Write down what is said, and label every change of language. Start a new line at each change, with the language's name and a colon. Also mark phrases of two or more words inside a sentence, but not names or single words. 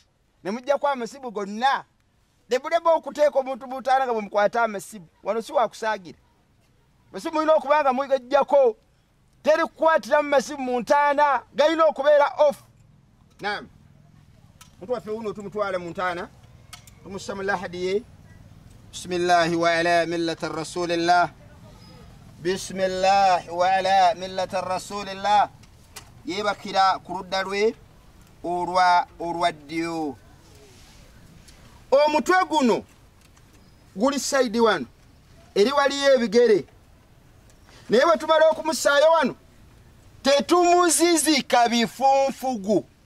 Ganda: Ne mujjako amasimu gonna debuleba okuteeka omuntu muntaana nga bwemukwata amasimu. Wano si wakusaagira, amasimu mulina okubanga mugajjako, teri kukwatira mu masimu muntaana, gayina okubeera off. Naam, omuntu waffe wuno tumutwala muntaana tumussa mu lahadi ye.
Arabic: بسم الله وعلى ملة رسول الله، بسم الله وعلى ملة رسول الله.
Ganda: Yebakira ku ludda lwe olwaddyo. Omutwe guno guli saidi wano eri waliyo ebigere, naye bwe tumala okumusaayo wano tetumuzizika bifunfugu.